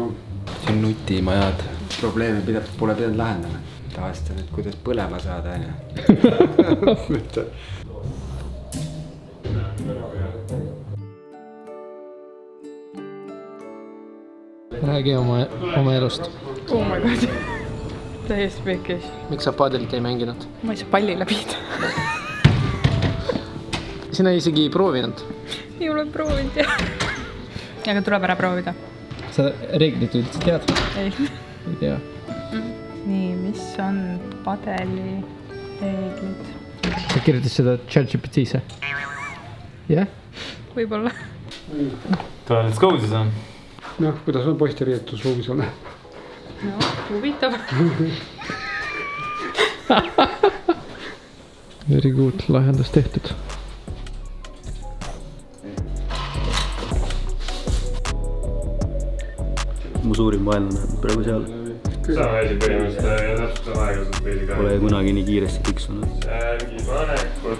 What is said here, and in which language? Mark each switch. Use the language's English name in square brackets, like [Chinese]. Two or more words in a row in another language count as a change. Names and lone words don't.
[Estonian] See on nutimajad. Probleemi pole pidanud lahendama. Tavaliselt on, et kuidas põlema saada, on ju. Räägi oma elust. [English] Oh my god. [Estonian] Täiesti pekis. Miks sa padelit ei mänginud? Ma ei saa palli läbida. Sina isegi ei proovinud? Ei ole proovinud, jah. Aga tuleb ära proovida. Sa reeglid üldse tead? Ei. Ei tea. Nii, mis on padeli reeglid? Sa kirjutas seda ChatGPT-se? Jah? Võib-olla. Tule, [English] let's go [Estonian] siis on. Noh, kuidas on poiste riietusruumis on? No, huvitav. [English] Very good, [Estonian] lahendus tehtud. Mu suurim vaenlane praegu seal. Sama asi põhimõtteliselt ja täpselt sama aeglaselt veidi ka. Pole kunagi nii kiiresti tiksunud. Särgi panekut.